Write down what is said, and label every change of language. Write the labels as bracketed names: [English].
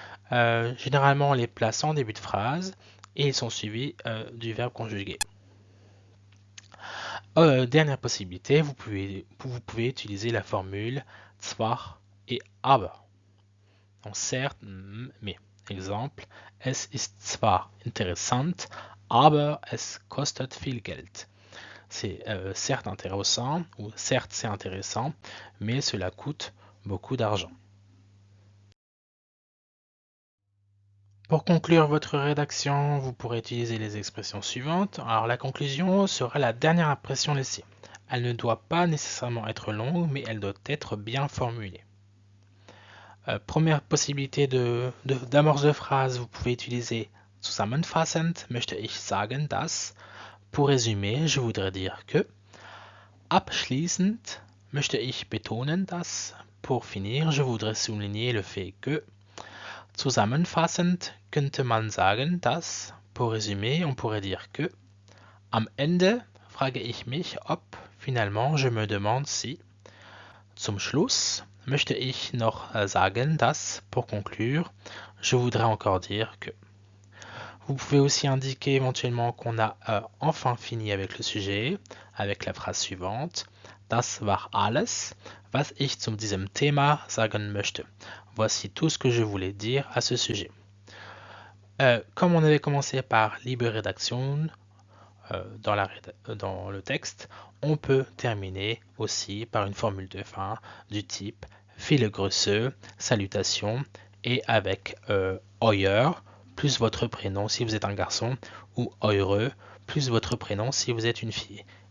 [French] Généralement, on les place en début de phrase et ils sont suivis du verbe conjugué. Dernière possibilité, vous pouvez utiliser la formule zwar et aber. Donc certes, mais. [German] Exemple, es ist zwar interessant, aber es kostet viel Geld. [French] C'est certes intéressant, ou certes c'est intéressant, mais cela coûte beaucoup d'argent. Pour conclure votre rédaction, vous pourrez utiliser les expressions suivantes. Alors la conclusion sera la dernière impression laissée. Elle ne doit pas nécessairement être longue, mais elle doit être bien formulée. Première possibilité d'amorce de phrase, vous pouvez utiliser [German] zusammenfassend möchte ich sagen, dass. [French] Pour résumer, je voudrais dire que. [German] Abschließend möchte ich betonen, dass. [French] Pour finir, je voudrais souligner le fait que. [German] Zusammenfassend könnte man sagen, dass. [French] Pour résumer, on pourrait dire que. [German] Am Ende frage ich mich, ob. [French] Finalement, je me demande si. [German] Zum Schluss möchte ich noch sagen, dass. [French] Pour conclure, je voudrais encore dire que. Vous pouvez aussi indiquer éventuellement qu'on a enfin fini avec le sujet, avec la phrase suivante. [German] Das war alles, was ich zu diesem Thema sagen möchte. [French] Voici tout ce que je voulais dire à ce sujet. Comme on avait commencé par Liebe Redaktion dans le texte, on peut terminer aussi par une formule de fin du type [German] Viele Grüße, [French] salutations, et avec euer plus votre prénom si vous êtes un garçon, ou eure plus votre prénom si vous êtes une fille.